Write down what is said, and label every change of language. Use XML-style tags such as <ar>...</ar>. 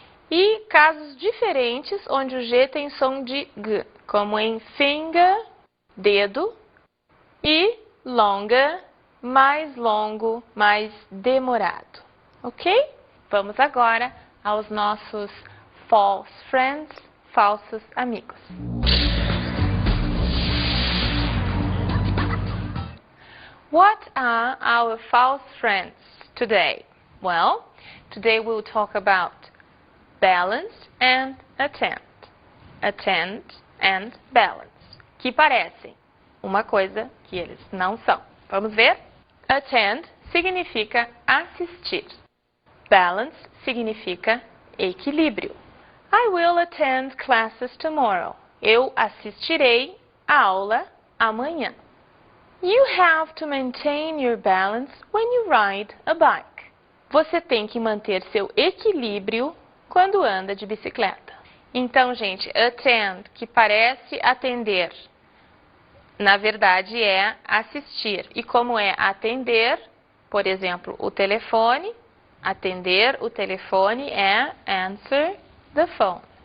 <pt>E casos diferentes onde o G tem som de G, como em finger, dedo, e longa, mais longo, mais demorado. Ok? Vamos agora aos nossos false friends, falsos amigos.</pt> <en>What are our false friends? today? Well, today we'll talk about balance and attend. Attend and balance,</en> <pt>que parecem uma coisa que eles não são. Vamos ver? Attend significa assistir. Balance significa equilíbrio.</pt> <en>I will attend classes tomorrow.</en> <pt>Eu assistirei a aula amanhã.</pt> <en>You have to maintain your balance when you ride a bike.</en> <pt>Você tem que manter seu equilíbrio quando anda de bicicleta. Então, gente, attend, que parece atender, na verdade é assistir. E como é atender, por exemplo, o telefone, atender o telefone é</pt> <en>answer the phone.</en>